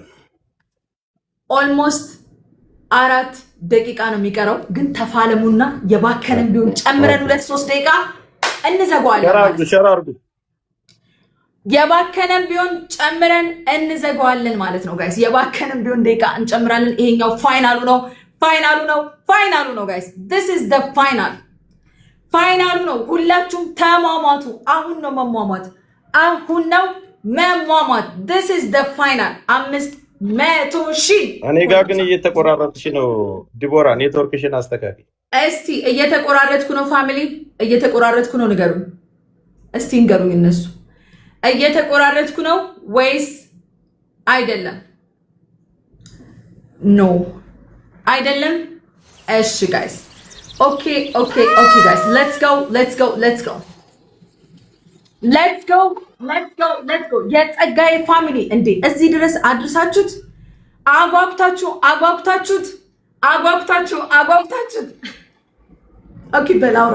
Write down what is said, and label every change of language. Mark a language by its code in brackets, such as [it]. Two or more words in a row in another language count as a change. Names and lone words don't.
[am] ኦልሞስት 4 ደቂቃ ነው የሚቀረው። ግን ተፋለሙና የባከንም ቢሆን ጨምረን 2-3 ደቂቃ እንዘጋዋለን። ሸር አድርጉ። የባከንም ቢሆን ጨምረን እንዘጋዋለን ማለት ነው ጋይስ። የባከንም ቢሆን ደቂቃ እንጨምራለን። ይሄኛው ፋይናሉ ነው ጋይስ። [en] this is the [am] ፋይናሉ ነው። ሁላችሁም ተሟሟቱ። አሁን ነው መሟሟት። [en] this is the final [am] 500 ሺህ። እኔ ጋር ግን እየተቆራረጥሽ ነው ዲቦራ፣ ኔትወርክሽን አስተካክል እስቲ። እየተቆራረጥኩ ነው ፋሚሊ፣ እየተቆራረጥኩ ነው። ንገሩኝ እስቲ ንገሩኝ እነሱ እየተቆራረጥኩ ነው ወይስ አይደለም? ኖ አይደለም። እሺ ጋይስ [en] okay guys let's go [am] የጸጋዬ ፋሚሊ እንዴ እዚህ ድረስ አድርሳችሁት አጓጉታችሁት ኦኬ በላውራ